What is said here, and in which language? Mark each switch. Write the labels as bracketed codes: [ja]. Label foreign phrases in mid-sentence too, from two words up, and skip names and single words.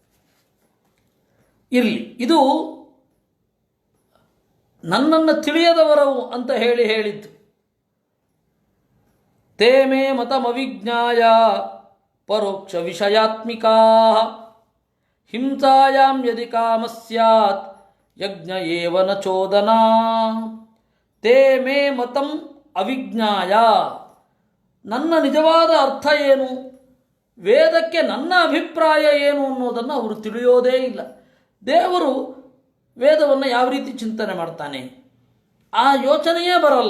[kn] ಇರಲಿ, ಇದು ನನ್ನನ್ನು ತಿಳಿಯದವರವು ಅಂತ ಹೇಳಿದ್ದು. [sa] ತೇ ಮೇ ಮತಮವಿಜ್ಞಾಯ ಪರೋಕ್ಷ ವಿಷಯಾತ್ಮಿಕಾ ಹಿಂಸಾಯಾಂ ಯದಿ ಕಾಮ ಸ್ಯಾತ್ ಯಜ್ಞ ಏವ ನ ಚೋದನಾ. ತೇ ಮೇ ಮತಂ ಅವಿಜ್ಞಾಯ, [kn] ನನ್ನ ನಿಜವಾದ ಅರ್ಥ ಏನು, ವೇದಕ್ಕೆ ನನ್ನ ಅಭಿಪ್ರಾಯ ಏನು ಅನ್ನೋದನ್ನು ಅವರು ತಿಳಿಯೋದೇ ಇಲ್ಲ. ದೇವರು ವೇದವನ್ನು ಯಾವ ರೀತಿ ಚಿಂತನೆ ಮಾಡ್ತಾನೆ ಆ ಯೋಚನೆಯೇ ಬರಲ್ಲ.